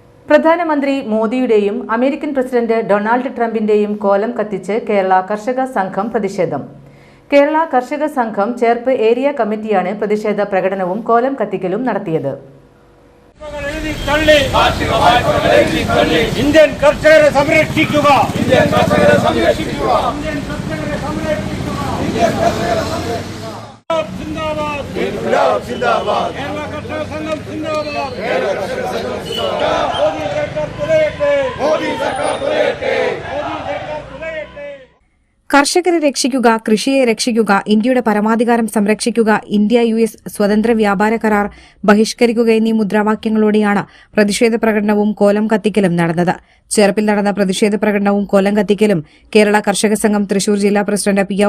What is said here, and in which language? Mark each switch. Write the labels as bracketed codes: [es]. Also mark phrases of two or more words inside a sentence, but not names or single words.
[ml] പ്രധാനമന്ത്രി മോദിയുടെയും അമേരിക്കൻ പ്രസിഡന്റ് ഡൊണാൾഡ് ട്രംപിന്റെയും കോലം കത്തിച്ച് കേരള കർഷക സംഘം പ്രതിഷേധം. കേരള കർഷക സംഘം ചേർപ്പ് ഏരിയ കമ്മിറ്റിയാണ് പ്രതിഷേധ പ്രകടനവും കോലം കത്തിക്കലും നടത്തിയത്. ഇന്ത്യൻ കർഷകരെ സംരക്ഷിക്കുക. [hi] जिंदाबाद जिंदाबाद [ml] കേരള കർഷക സംഘം ജിന്ദാബാദ് മോദി സർക്കാർ തുലയട്ടെ മോദി സർക്കാർ തുലയട്ടെ മോദി സർക്കാർ തുലയട്ടെ. കർഷകരെ രക്ഷിക്കുക, കൃഷിയെ രക്ഷിക്കുക, ഇന്ത്യയുടെ പരമാധികാരം സംരക്ഷിക്കുക, ഇന്ത്യ US സ്വതന്ത്ര വ്യാപാര കരാർ ബഹിഷ്കരിക്കുക എന്നീ മുദ്രാവാക്യങ്ങളോടെയാണ് പ്രതിഷേധ പ്രകടനവും കോലം കത്തിക്കലും നടന്നത്. ചേർപ്പിൽ നടന്ന പ്രതിഷേധ പ്രകടനവും കോലം കത്തിക്കലും കേരള കർഷക സംഘം തൃശൂർ ജില്ലാ പ്രസിഡന്റ് പി.